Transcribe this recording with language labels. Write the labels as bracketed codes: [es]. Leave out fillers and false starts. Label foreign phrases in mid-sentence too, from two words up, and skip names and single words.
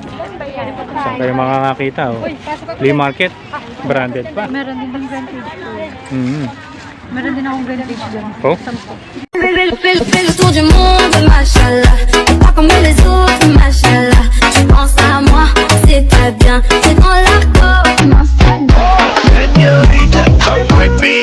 [tl] Saan kayo makakakita? Oh. [en] Flea market, [tl] branded pa. Meron din ng vintage. Meron din akong vintage dyan. Oh? [fr] Fais le tour du monde, machallah. Pas comme les autres, machallah. Tu penses à moi, c'est pas bien. C'est dans la peau, [en] Señorita, come with me.